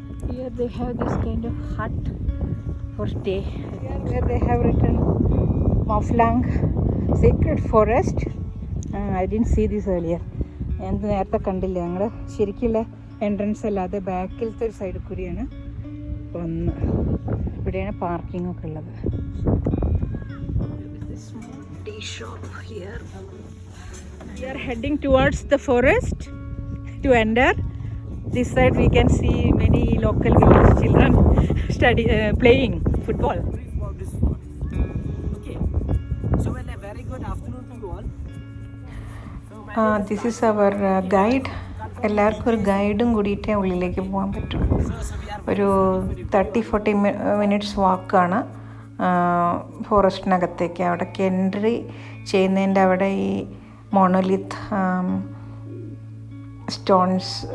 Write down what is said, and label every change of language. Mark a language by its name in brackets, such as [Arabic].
[English] Here they have this kind of hut for stay. Here where they have written Mawphlang Sacred Forest. I didn't see this earlier. [Malayalam] ഞാൻ നേരത്തെ കണ്ടില്ല. ഞങ്ങൾ ശരിക്കുള്ള entrance അല്ലാതെ ബാക്കിലത്തെ ഒരു സൈഡിൽ കൂടിയാണ് വന്ന്. ഇവിടെയാണ് പാർക്കിംഗ് ഒക്കെ ഉള്ളത്. [English] Tea shop here. We are heading towards the forest to enter. This side we can see many local village children playing football. Okay. So a very good afternoon to all. This is our guide. [Malayalam] എല്ലാവർക്കും ഒരു ഗൈഡും കൂടിയിട്ടേ ഉള്ളിലേക്ക് പോകാൻ പറ്റും. ഒരു 30-40 minutes വാക്കാണ് ഫോറസ്റ്റിനകത്തേക്ക്. അവിടേക്ക് entry ചെയ്യുന്നതിൻ്റെ അവിടെ ഈ [English] Monolith stones.